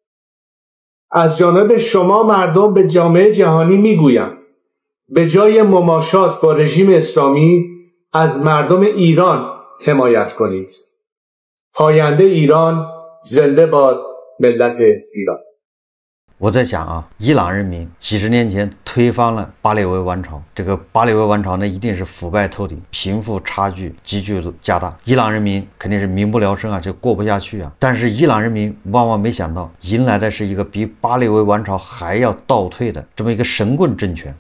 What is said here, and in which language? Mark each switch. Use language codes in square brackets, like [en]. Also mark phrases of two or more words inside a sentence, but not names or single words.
[fa] از جانب شما مردم به جامعه جهانی میگویم به جای مماشات با رژیم اسلامی از مردم ایران حمایت کنید. پاینده ایران، زنده باد ملت ایران。 [zh] 我在想啊，伊朗人民几十年前推翻了巴列维王朝，这个巴列维王朝呢，一定是腐败透顶，贫富差距急剧加大，伊朗人民肯定是民不聊生啊，就过不下去啊。但是伊朗人民万万没想到，迎来的是一个比巴列维王朝还要倒退的这么一个神棍政权。